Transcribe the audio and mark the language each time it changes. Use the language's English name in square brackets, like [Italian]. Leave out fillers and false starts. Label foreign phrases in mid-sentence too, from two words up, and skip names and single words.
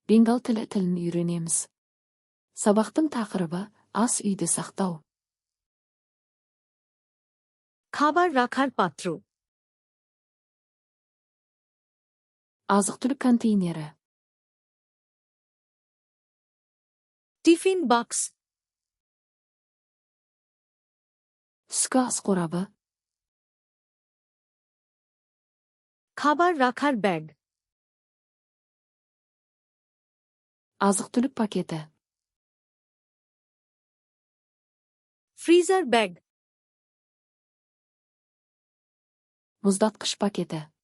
[Kazakh] Бенгал тілін үйренеміз. Сабақтың тақырыбы ас үйде сақтау. [Bangla] খাবার রাখার পাত্র, [Kazakh] Азық-түлік контейнері. [Bangla] টিফিন বাক্স, [Kazakh] Түскі ас қорабы. [Bangla] খাবার রাখার ব্যাগ, [Kazakh] Азық-түлік пакеті. [English] freezer bag, [Kazakh] Мұздатқыш пакеті.